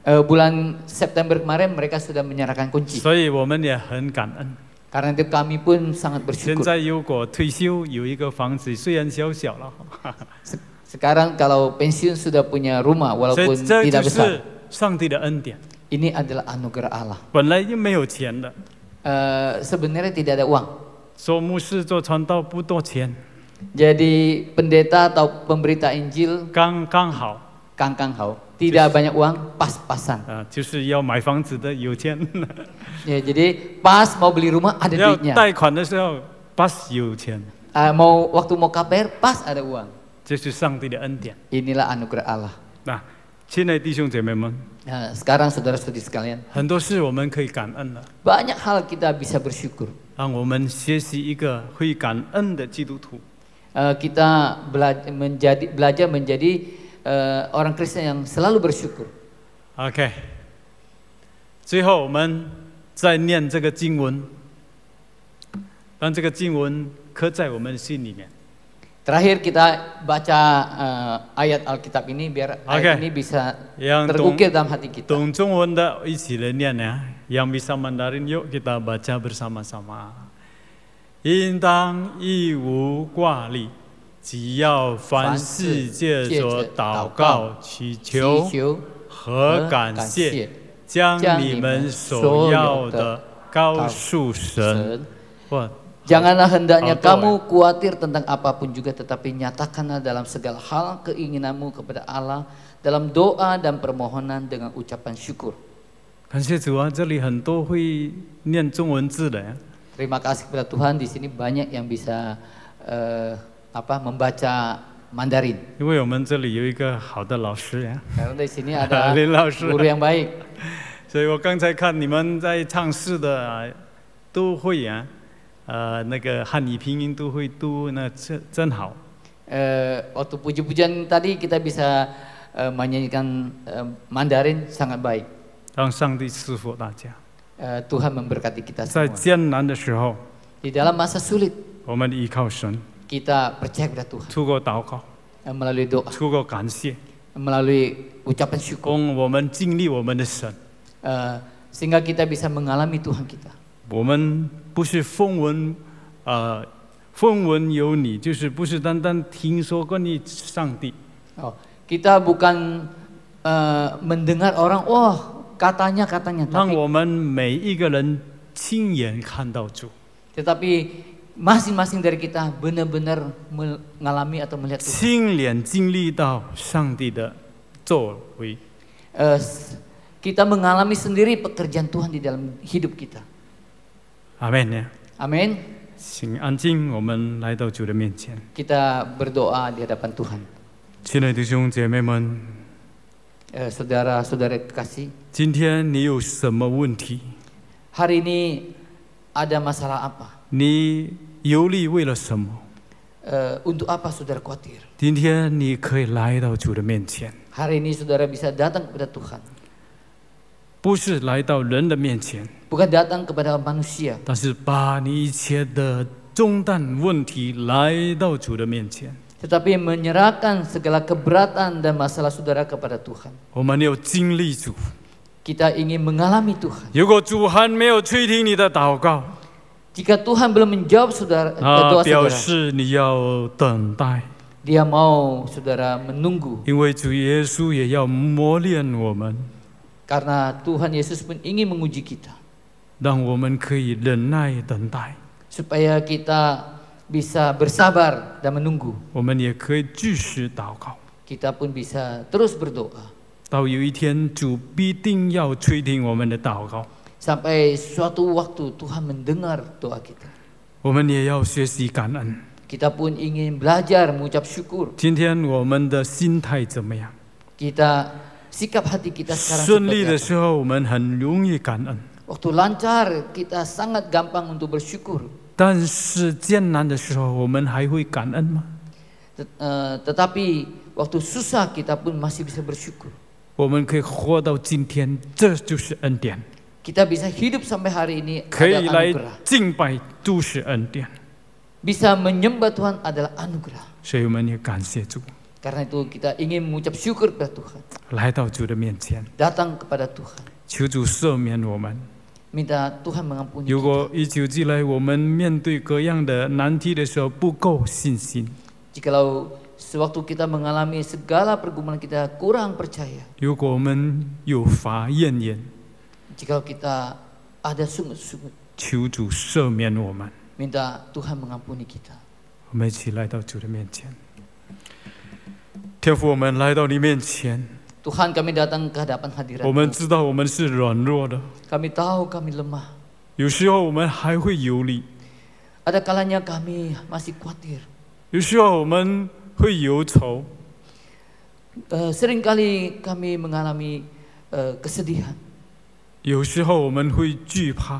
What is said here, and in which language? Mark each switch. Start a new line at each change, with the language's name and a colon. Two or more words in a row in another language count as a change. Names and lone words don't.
Indonesian: Bulan September kemarin mereka sudah menyerahkan kunci.
Chinese: 所以我们也很感恩。
Indonesian: Karena itu kami pun sangat
Chinese: 现
Indonesian: bersyukur.
Chinese: 在如果退休有一个房子，虽然小小了，
Indonesian: Sekarang kalau pensiun sudah punya rumah
Chinese: 所
Indonesian: walaupun
Chinese: 以这
Indonesian: tidak
Chinese: 就
Indonesian: besar.
Chinese: 是上帝的恩典。
Indonesian: Ini adalah anugerah Allah.
Chinese: 本来就没有钱的，
Indonesian: Sebenarnya tidak ada uang.
Chinese: 做牧师做传道不多钱，
Indonesian: Jadi pendeta atau pemberita Injil
Chinese: 刚刚好刚刚好.
Indonesian: Tidak banyak uang, pas-pasan.
Chinese: 就是要买房子的有钱，
Indonesian: Ya, jadi pas mau beli rumah ada
Chinese: 要
Indonesian: duitnya.
Chinese: 贷款的时候pas有钱，
Indonesian: Waktu mau KPR pas ada uang.
Chinese: 这是上帝的恩典。
Indonesian: Inilah anugerah Allah.
Chinese: 那亲爱的弟兄姐妹们，
Indonesian: Sekarang saudara-saudari sekalian,
Chinese: 很多事我们可以感恩的，
Indonesian: banyak hal kita bisa bersyukur.
Chinese: 让我们学习一个会感恩的基督徒。
Indonesian: Kita belajar menjadi orang Kristen yang selalu bersyukur.
Chinese: OK， 最后我们再念这个经文，让这个经文刻在我们心里面。
Indonesian: Terakhir kita baca ayat Alkitab ini biar ayat ini bisa terukir dalam hati kita.
Chinese: 懂中文的一起来念呀，
Indonesian: yang bisa Mandarin yuk kita baca bersama-sama。
Chinese: 应当一无挂虑，只要凡事借着祷告、祈求和感谢，将你们所要的告诉神。
Indonesian: Janganlah hendaknya kamu khawatir tentang apapun juga, tetapi nyatakanlah dalam segala hal keinginanmu kepada Allah dalam doa dan permohonan dengan ucapan syukur.
Chinese: 感谢主啊，这里很多会念中文字的呀。
Indonesian: Terima kasih kepada Tuhan, di sini banyak yang bisa membaca Mandarin.
Chinese: 因为我们这里有一个好的老师呀，
Indonesian: Karena di sini ada
Chinese: 林老师。
Indonesian: guru yang baik.
Chinese: 所以我刚才看你们在唱诗的都会呀。那个汉语拼音都会读，那真好。
Indonesian: Waktu puji-pujian tadi kita bisa menyanyikan Mandarin sangat baik.
Chinese: 让上帝赐福大家。
Indonesian: Tuhan memberkati kita
Chinese: 在
Indonesian: semua.
Chinese: 艰难的时候，
Indonesian: Di dalam masa sulit
Chinese: 我们依靠神，
Indonesian: kita percaya kepada Tuhan
Chinese: 透过祷告，
Indonesian: melalui doa,
Chinese: 透过感谢，
Indonesian: melalui ucapan syukur,
Chinese: 我们经历我们的神。
Indonesian: sehingga kita bisa mengalami Tuhan kita.
Chinese: 我们不是风闻有你，就是不是单单听说关于上帝。
Indonesian: Kita bukan mendengar orang, katanya,
Chinese: 让我们每一个人亲眼看到主。
Indonesian: tetapi masing-masing dari kita benar-benar mengalami atau melihat Tuhan.
Chinese: 亲眼经历到上帝的作为。
Indonesian: Kita mengalami sendiri pekerjaan Tuhan di dalam hidup kita.
Chinese: 阿门呀！
Indonesian: Amin.
Chinese: 请安静，我们来到主的面前。
Indonesian: Kita berdoa di hadapan Tuhan.
Chinese: 亲爱的弟兄姐妹们，
Indonesian: Saudara-saudara kekasih,
Chinese: 今天你有什么问题？
Indonesian: hari ini ada masalah apa?
Chinese: 你忧虑为了什么？
Indonesian: Untuk apa saudara khawatir?
Chinese: 今天你可以来到主的面前，
Indonesian: Hari ini saudara bisa datang kepada Tuhan.
Chinese: 不是来到人的面前，
Indonesian: Bukan datang kepada manusia,
Chinese: 但是把你一切的重担问题来到主的面前。
Indonesian: tetapi menyerahkan segala keberatan dan masalah saudara kepada Tuhan.
Chinese: 我们要经历主。
Indonesian: Kita ingin mengalami Tuhan.
Chinese: 如果主还没有垂听你的祷告，
Indonesian: Jika Tuhan belum menjawab doa
Chinese: 表
Indonesian: saudara,
Chinese: 示你要等待，
Indonesian: Dia mau saudara menunggu.
Chinese: 因为主耶稣也要磨练我们。
Indonesian: Karena Tuhan Yesus pun ingin menguji kita.
Chinese: 让我们可以忍耐等待，
Indonesian: supaya kita bisa bersabar dan menunggu.
Chinese: 我们也可以继续祷告。
Indonesian: Kita pun bisa terus berdoa
Chinese: 到有一天，主必定要垂听我们的祷告，
Indonesian: sampai suatu waktu Tuhan mendengar doa kita.
Chinese: 我们也要学习感恩。
Indonesian: Kita pun ingin belajar mengucap syukur.
Chinese: 今天我们的心态怎么样？
Indonesian: Kita sikap hati kita sekarang
Chinese: 顺利
Indonesian: seperti
Chinese: 的
Indonesian: apa?
Chinese: 时候，我们很容易感恩；
Indonesian: Waktu lancar kita sangat gampang untuk bersyukur.
Chinese: 但是艰难的时候，我们还会感恩吗？
Indonesian: Tetapi waktu susah kita pun masih bisa bersyukur.
Chinese: 我们可以活到今天，这就是恩典。
Indonesian: Kita bisa hidup sampai hari ini
Chinese: 可以
Indonesian: adalah
Chinese: 来
Indonesian: anugerah.
Chinese: 敬拜，都是恩典。
Indonesian: Bisa menyembah Tuhan adalah anugerah.
Chinese: 所以我们也感谢主，
Indonesian: Karena itu kita ingin mengucap syukur kepada Tuhan.
Chinese: 来到主的面前，
Indonesian: Datang kepada Tuhan.
Chinese: 求主赦免我们。
Indonesian: Minta Tuhan mengampuni
Chinese: 如
Indonesian: kita.
Chinese: 果一直以来我们面对各样的难题的时候不够信心，
Indonesian: Jikalau sewaktu kita mengalami segala pergumulan kita kurang percaya.
Chinese: 如果我们有法怨言，
Indonesian: Jikalau kita ada sungut-sungut.
Chinese: 求主赦免我们。
Indonesian: Minta Tuhan mengampuni kita.
Chinese: 我们一起来到主的面前。天父，我们来到你面前，
Indonesian: Tuhan, kami datang ke hadapan
Chinese: 我们
Indonesian: hadirat-Mu.
Chinese: 知道我们是软弱的，
Indonesian: Kami tahu kami lemah.
Chinese: 有时候我们还会有理，
Indonesian: Ada kalanya kami masih khawatir.
Chinese: 有时候我们会忧愁，
Indonesian: Seringkali kami mengalami kesedihan.
Chinese: 有时候我们会惧怕。